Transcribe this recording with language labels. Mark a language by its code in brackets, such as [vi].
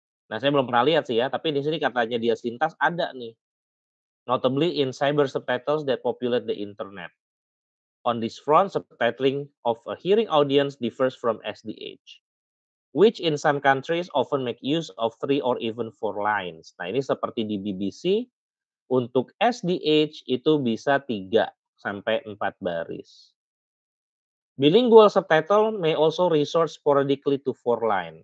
[id] Nah, saya belum pernah lihat sih ya, tapi di sini katanya dia Sintas ada nih, [en] notably in cyber subtitles that populate the internet. On this front, subtitling of a hearing audience differs from SDH, which in some countries often make use of three or even four lines. [id] Nah, ini seperti di BBC, untuk SDH itu bisa 3 sampai 4 baris. [en] Bilingual subtitle may also resort sporadically to four line.